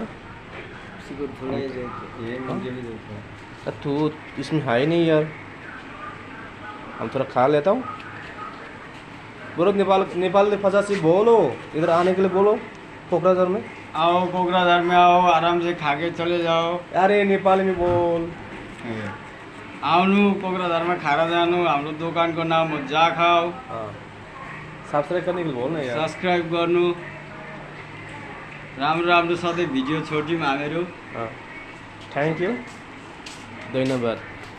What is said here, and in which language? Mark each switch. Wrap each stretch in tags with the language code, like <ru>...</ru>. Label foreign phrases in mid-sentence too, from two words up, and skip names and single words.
<hi>सिकोड़ थोड़ा ही देते, ये मुझे भी देते हैं। तू इसमें है ही नहीं यार, हम थोड़ा खा लेता हूँ। बोलो नेपाल फंसा सी बोलो, इधर आने के लिए बोलो कोकराझार में। आओ कोकराझार में आओ, आराम से खा के चले जाओ। अरे नेपाली में बोल।</hi> <ne>आउनु कोकराझारमा खाएर जानु। हाम्रो दोकानको नाम हो जाखाओ।</ne> <hi>हाँ, सब्सक्राइब करने के लिए बोल ना यार।</hi> <ne>सब्सक्राइब गर्नु। राम्रो राम्रो सधैँ भिडियो छोड्यौँ हामीहरू।</ne> <en>हाँ, thank you. ধন্যবাদ।</en>